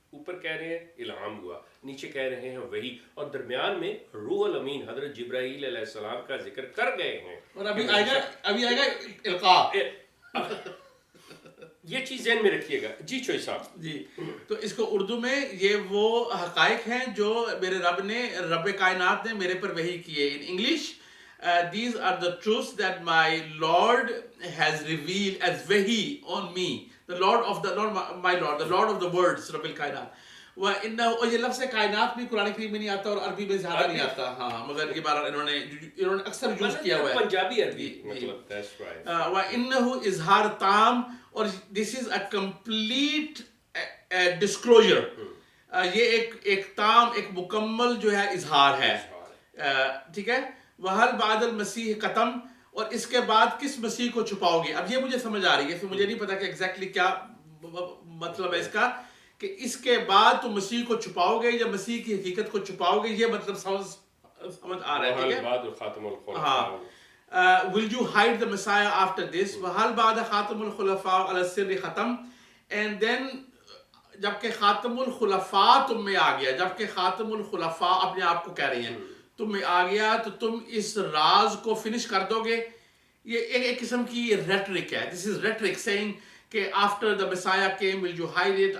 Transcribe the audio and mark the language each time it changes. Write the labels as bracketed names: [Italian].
[Urdu] اوپر کہہ رہے ہیں الہام ہوا، نیچے کہہ رہے ہیں وحی، اور درمیان میں روح الامین حضرت جبرائیل علیہ السلام کا ذکر کر گئے ہیں. اور ابھی آئے گا القاء. یہ چیز ذہن میں رکھیے گا. جی چوئی صاحب. جی تو اس کو اردو میں یہ وہ حقائق ہیں جو میرے رب کائنات نے میرے پر وحی کیے. In English [English] these are the truths that my Lord has revealed as wahi on me, the Lord of the words, رب الکائنات. [Urdu] اور یہ لفظ کائنات بھی قرآن کریم میں نہیں آتا اور عربی میں زیادہ نہیں آتا. ہاں مگر یہ بار انہوں نے اکثر یوز کیا ہوا ہے پنجابی عربی مطلب. [English] that's right. [Arabic] وَإِنَّهُ اظہار تام، [English] اور this is a complete disclosure. [Urdu] یہ ایک تام، ایک مکمل جو ہے اظہار ہے. ٹھیک ہے. [Arabic] وَهَلْ بَعْدَ الْمَسِيحِ قَتَم، [Urdu] اور اس کے بعد کس مسیح کو چھپاؤ گے. اب یہ مجھے سمجھ آ رہی ہے، پھر مجھے نہیں پتا کہ ایگزیکٹلی کیا مطلب ہے اس کا، کہ اس کے بعد تم مسیح کو چھپاؤ گے یا مسیح کی حقیقت کو چھپاؤ گے. یہ مطلب سمجھ آ رہا ہے. ٹھیک ہے. ہاں. [English] Will you hide the Messiah after this? [Arabic] وَهَلْ بَعْدَ خَاتَمُ الْخُلَفَاءِ عَلَى السِّرِّ ختم. [Urdu] And then جبکہ خاتم الخلفاء تم میں آ گیا، جبکہ خاتم الخلفاء اپنے آپ کو کہہ رہی ہیں تم میں آ گیا، تو تم اس راز کو فنش کر دو گے. یہ ایک قسم کی ریٹرک ہے. [English] This is rhetoric saying کہ after the Messiah came, will you hide it?